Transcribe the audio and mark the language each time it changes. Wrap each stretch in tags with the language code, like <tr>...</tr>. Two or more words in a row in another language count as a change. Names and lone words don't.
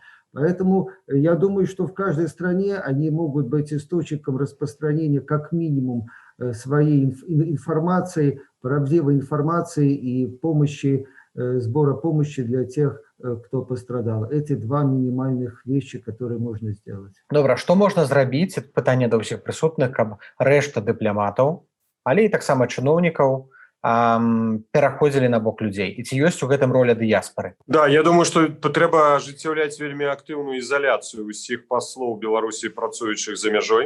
<ru>Поэтому я думаю, что в каждой стране они могут быть источником распространения как минимум своей информации, правдивой информации и помощи, сбора помощи для тех, кто пострадал. Эти два минимальных вещи, которые можно сделать.</ru> <be>Добра, што можна зрабіць? Это пытанне да ўсіх прысутных, каб рэшта дыпламатаў, але і таксама чыноўнікаў пераходзілі на бок людзей. І ці ёсць у гэтым роля дыяспары? Да, я думаю, што трэба ажыццяўляць вельмі актыўную ізаляцыю ўсіх паслоў Беларусі, працуючых за мяжой.</be>